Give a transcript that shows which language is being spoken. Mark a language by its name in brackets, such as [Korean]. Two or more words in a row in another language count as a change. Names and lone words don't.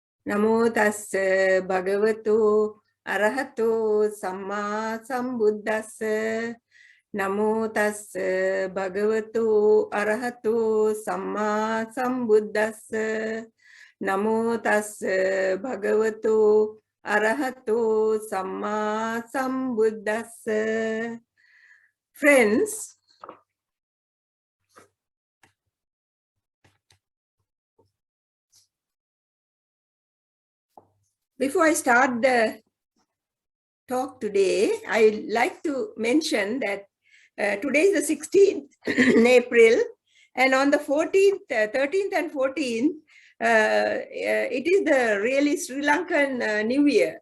[Pali] Namo tassa bhagavato arahato samma sambuddhassa. Namo tassa bhagavato arahato samma sambuddhassa. Namo tassa bhagavato arahato samma sambuddhassa. [English] Friends, before I start the talk today, I would like to mention that today is the 16th April, and on the 14th, 13th and 14th, it is the really Sri Lankan New Year.